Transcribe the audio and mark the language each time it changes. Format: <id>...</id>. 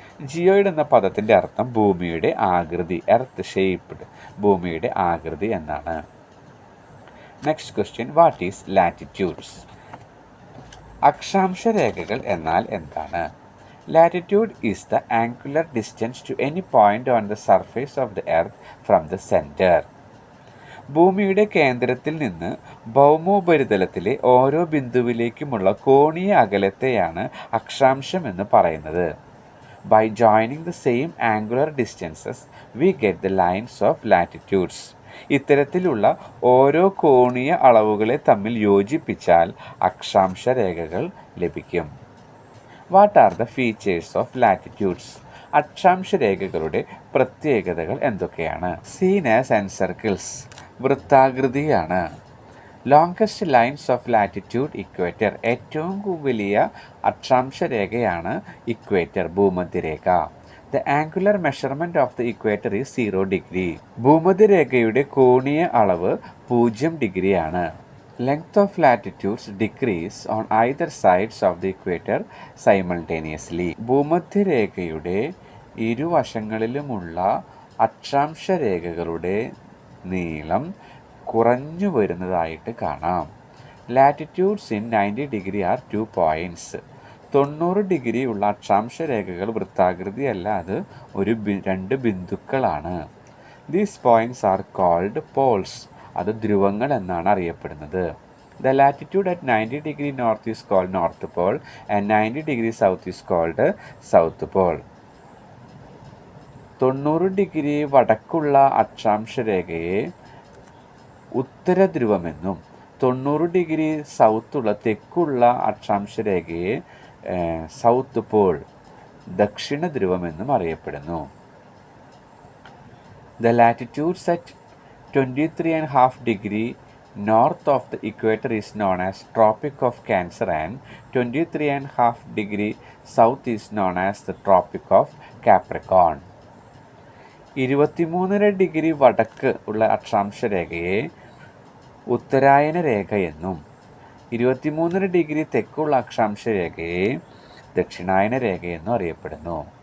<ml>Geoid എന്ന പദത്തിൻ്റെ അർത്ഥം ഭൂമിയുടെ ആകൃതി,</ml> <en>earth shaped,</en> <ml>ഭൂമിയുടെ ആകൃതി എന്നാണ്.</ml> <en>Next question, what is latitudes?</en> <ml>അക്ഷാംശ രേഖകൾ എന്നാൽ എന്താണ്?</ml> <en>Latitude is the angular distance to any point on the surface of the earth from the center.</en> <ml>ഭൂമിയുടെ കേന്ദ്രത്തിൽ നിന്ന് ഭൗമോപരിതലത്തിലെ ഓരോ ബിന്ദുവിലേക്കുമുള്ള കോണീയ അകലത്തെയാണ് അക്ഷാംശം എന്ന് പറയുന്നത്.</ml> <en>By joining the same angular distances, we get the lines of latitudes.</en> <ml>ഇത്തരത്തിലുള്ള ഓരോ കോണീയ അളവുകളെ തമ്മിൽ യോജിപ്പിച്ചാൽ അക്ഷാംശ രേഖകൾ ലഭിക്കും.</ml> <en>What are the features of latitudes?</en> <ml>അക്ഷാംശ രേഖകളുടെ പ്രത്യേകതകൾ എന്തൊക്കെയാണ്?</ml> <en>Seen as encircles,</en> <ml>വൃത്താകൃതിയാണ്.</ml> <en>longest lines of latitude equator,</en> <ml>ഏറ്റവും വലിയ അക്ഷാംശ രേഖയാണ് equator, ഭൂമധ്യരേഖ.</ml> <en>The angular measurement of the equator is 0 degree.</en> <ml>ഭൂമധ്യരേഖയുടെ കോണീയ അളവ് 0 ഡിഗ്രിയാണ്.</ml> <en>Length of latitudes decrease on either sides of the equator simultaneously.</en> <ml>ഭൂമധ്യരേഖയുടെ ഇരുവശങ്ങളിലുമുള്ള അക്ഷാംശരേഖകളുടെ നീളം കുറഞ്ഞു വരുന്നതായിട്ട് കാണാം.</ml> <en>Latitudes in 90 degree are 2 points.</en> <ml>90 degree ഉള്ള അക്ഷാംശരേഖകൾ വൃത്താകൃതിയല്ല, അത് രണ്ട് ബിന്ദുക്കളാണ്.</ml> <en>These points are called poles.</en> <ml>അത് ധ്രുവങ്ങൾ എന്നാണ് അറിയപ്പെടുന്നത്.</ml> <en>The latitude at 90 degree north is called north pole and 90 degree south is called south pole.</en> <ml>90 degree വടക്കുള്ള അക്ഷാംശരേഖയെ ഉത്തരധ്രുവമെന്നും 90 degree സൗത്തുള്ള തെക്കുള്ള അക്ഷാംശരേഖയെ south Paul ദക്ഷിണ ധ്രുവമെന്നും അറിയപ്പെടുന്നു.</ml> <en>The latitudes at 23.5 degree north of the equator is known as Tropic of Cancer and 23.5 degree south is known as the Tropic of Capricon.</en> <ml>23.5 degree വടക്ക് ഉള്ള അക്ഷാംശരേഖയെ ഉത്തരായന രേഖ എന്നും 23 degree തെക്കുള്ള അക്ഷാംശരേഖയെ ദക്ഷിണായന രേഖ എന്നും അറിയപ്പെടുന്നു.</ml>